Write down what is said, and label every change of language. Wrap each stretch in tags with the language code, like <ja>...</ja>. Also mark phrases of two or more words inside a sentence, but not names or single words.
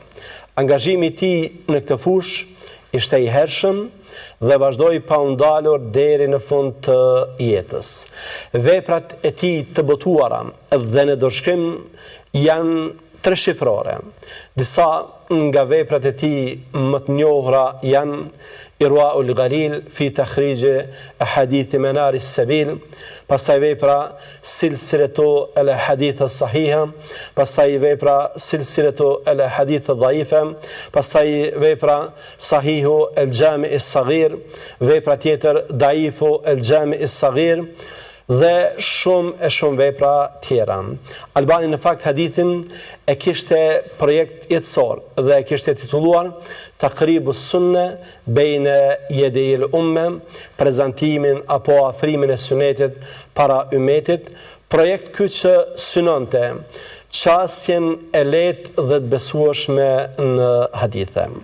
<sq>Angazhimi i tij në këtë fushë ishte i hershëm dhe vazhdoi pa u ndalur deri në fund të jetës. Veprat e tij të botuara dhe në dorëshkrim janë treshifrore. Disa nga veprat e tij më të njohura janë Irwaul Ghalil fi takhrij ahadith manar as-sabil, pastaj vepra silsilatu al-ahadith as-sahiha, pastaj vepra silsilatu al-ahadith ad-dha'ifa, pastaj vepra sahihu al-jami' as-saghir, vepra tjetër daifu al-jami' as-saghir dhe shumë vepra tjera. Albani në fakt hadithin e kishte projekt jetësor dhe e kishte titulluar Taqribu sunne bejne jedejil umme, prezentimin apo afrimin e sunetit para umetit, projekt ky që synonte qasjen e lehtë dhe të besueshme në hadithe.</sq>